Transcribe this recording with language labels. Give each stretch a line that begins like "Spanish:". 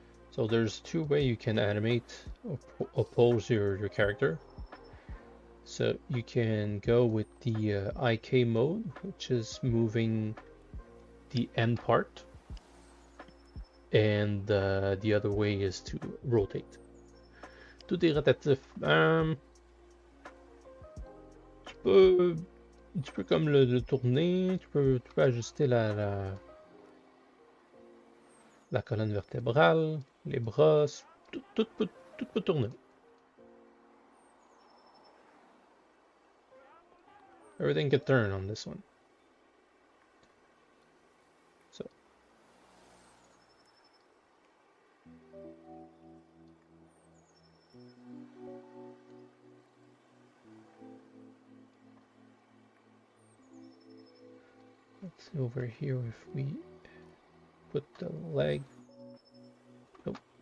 English: So there's 2 ways you can animate or oppose your character. So you can go with the IK mode, which is moving the end part, and the other way is to rotate.
French: Tout est rotatif. Tu peux comme le tourner, tu peux ajuster la colonne vertébrale, les bras, tout peut tourner.
English: Everything can turn on this one. So let's see over here if we put the leg. Nope.